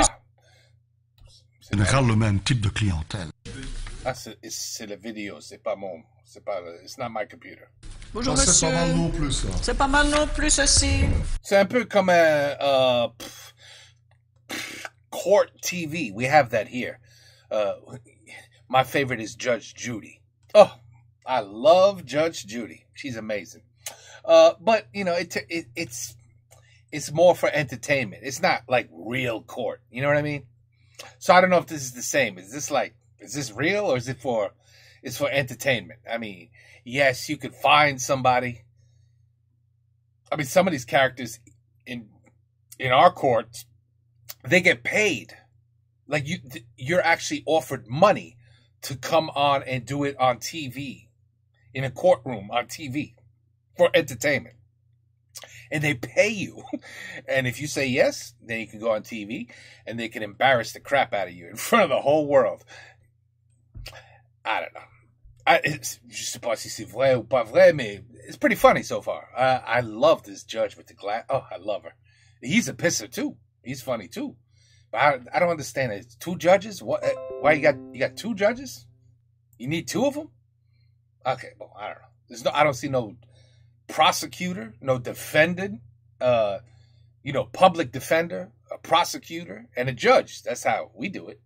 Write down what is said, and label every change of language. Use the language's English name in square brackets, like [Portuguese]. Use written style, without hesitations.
[French] En général le même type de clientèle. Ah, c'est la vidéo, c'est pas [English] it's not my computer. [French] Bonjour, Ça, c'est monsieur. pas mal non plus. Ça. C'est pas mal non plus, ceci. C'est un peu comme un court TV. [English] We have that here. My favorite is Judge Judy. Oh, I love Judge Judy. She's amazing. But you know, it's more for entertainment. It's not like real court. You know what I mean? So I don't know if this is the same. Is this real or is It's for entertainment. I mean, yes, you could find somebody. I mean, some of these characters in our courts, they get paid. Like you're actually offered money to come on and do it on TV, in a courtroom on TV, for entertainment. And they pay you. And if you say yes, then you can go on TV and they can embarrass the crap out of you in front of the whole world. I don't know. [French] Je sais pas si c'est vrai ou pas vrai, mais [English] it's pretty funny so far. I love this judge with the glass. Oh, I love her. He's a pisser too. He's funny too. But I don't understand it. 2 judges? What? Why you got 2 judges? You need 2 of them? Okay, well, I don't know. I don't see no prosecutor, no defendant, public defender, a prosecutor, and a judge. That's how we do it.